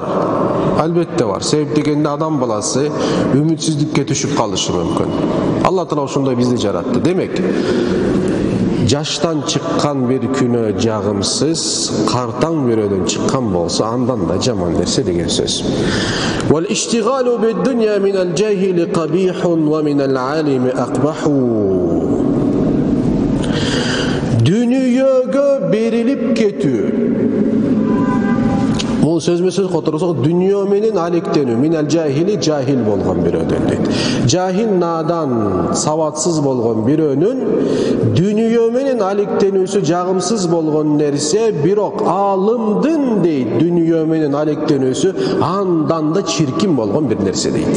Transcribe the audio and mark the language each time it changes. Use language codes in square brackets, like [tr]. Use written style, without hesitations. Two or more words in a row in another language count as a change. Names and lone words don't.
[ky] Албетте бар. Себеп дегенде адам баласы үмүтсүздүккө түшүп калышы мүмкүн. Алла Таала ошондой бизди жаратты. Демек, жаштан чыккан бир күнөө жагымсыз, картаң бирөөдөн чыккан болсо, андан да жаман нерсе деген сөз. [ar] والاشتغال بالدنيا من الجاهل قبيح ومن العالم أقبح. [ky] Дүнүйөгө берилип кетүү. Бул сөзмө-сөз которсок, дүнүйө менен алектенүү, [ar] من الجاهل, [ky] жахил болгон бирөөдөн дейт. Жахил, надан, сабатсыз болгон бирөөнүн дүнүйө менен алектенүүсү жагымсыз болгон нерсе, бирок алымдын дейт, дүнүйө менен алектенүүсү андан да чиркин болгон бир нерсе дейт.